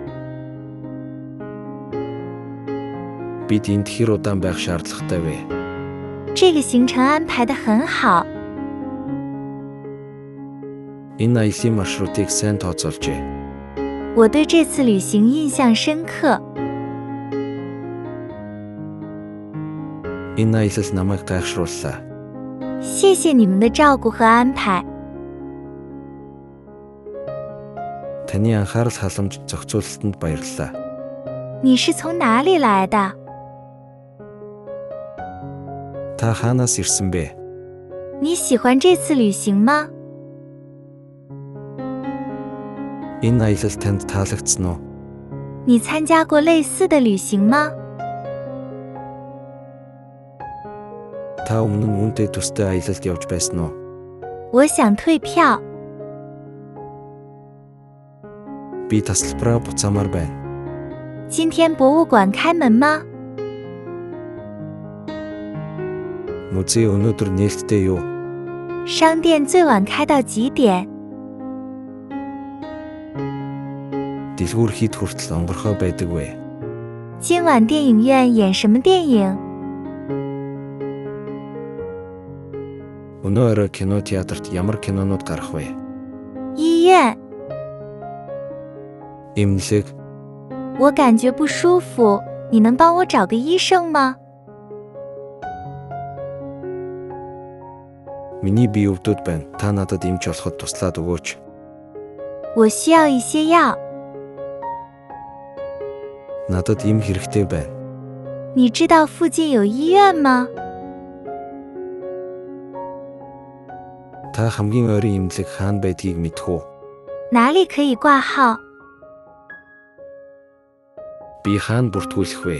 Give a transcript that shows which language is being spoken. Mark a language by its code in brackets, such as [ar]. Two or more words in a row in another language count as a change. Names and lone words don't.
[mn] Бид энд хэр удаан байх шаардлагатай вэ? [zh] 这个行程安排得很好。 [mn] Энэ аялын маршрутыг сайн тооцоолжээ. [zh] 我对这次旅行印象深刻。 [mn] Энэ аялал намайг гайхшрууллаа. [zh] 谢谢你们的照顾和安排。 [mn] Таны анхаарал халамж зохицуулалтанд баярлалаа. [zh] 你是从哪里来的？ [mn] Та хаанаас ирсэн бэ? [zh] 你喜欢这次旅行吗？ [mn] Энэ аялал танд таалагдсан уу? [zh] 你参加过类似的旅行吗？ [mn] Та өмнө нь үүнтэй төстэй аялалд явж байсан уу? [zh] 我想退票。 [mn] Би тасалбараа буцаамаар байна. [zh] 今天博物馆开门吗？ [mn] Музей өнөөдөр нээлттэй юу? [zh] 商店最晚开到几点？ [mn] Дэлгүүр хэд хүртэл онгорхой байдаг вэ? [zh] 今晚电影院演什么电影？ [mn] Өнөө орой кинотеатрт ямар кинонууд гарах вэ? [zh] 医院。 [mn] Эмнэлэг. [zh] 我感觉不舒服，你能帮我找个医生吗？ [mn] Миний бие өвдөд байна. Та надад эмч олоход туслаад өгөөч. [zh] 我需要一些药。 [mn] Надад эм хэрэгтэй байна. [zh] 你知道附近有医院吗？ [mn] Та хамгийн ойрын эмнэлэг хаана байдгийг мэдэх үү? [zh] 哪里可以挂号？ [mn] Би хаана бүртгүүлэх вэ?